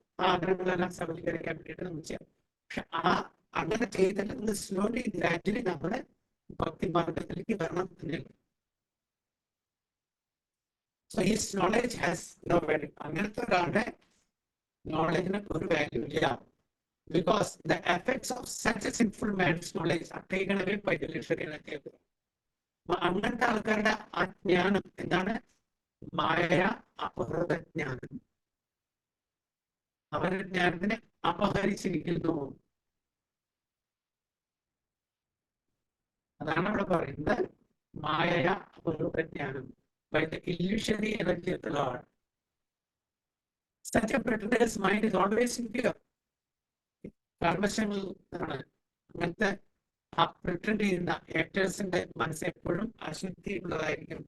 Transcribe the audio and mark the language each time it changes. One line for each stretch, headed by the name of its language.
Malayalam: ആ ആഗ്രഹങ്ങളെല്ലാം സബലീകരിക്കാൻ വേണ്ടിയിട്ട് നമുക്ക് ചെയ്യാം. പക്ഷെ അങ്ങനെ ചെയ്തിട്ട് സ്ലോലി ഗ്രാജുവലി നമ്മുടെ ഭക്തി മാർഗത്തിലേക്ക് വരണം എന്നില്ല.
English: So his knowledge has no value.
Malayalam: അങ്ങനത്തെ ഒരാളുടെ നോളജിന് ഒരു വാല്യൂ ഇല്ല.
English: Because the effects of such a sinful man's knowledge are taken away by the literary and
Malayalam: അങ്ങനത്തെ ആൾക്കാരുടെ ആ ജ്ഞാനം എന്താണ്? മായ അപഹൃത ജ്ഞാനം. അവരുടെ ജ്ഞാനത്തിനെ അപഹരിച്ചിരിക്കുന്നു. അതാണ് അവിടെ പറയുന്നത്, മായ അപഹൃത ജ്ഞാനം.
English: By the illusory energy of the Lord. Such a pretender's mind is always impure.
Malayalam: കർമ്മശങ്ങൾ ആണ് അങ്ങനത്തെ ആ പ്രിറ്റൻഡ് ചെയ്യുന്ന ആക്ടേഴ്സിന്റെ മനസ്സ് എപ്പോഴും അശുദ്ധി ഉള്ളതായിരിക്കും.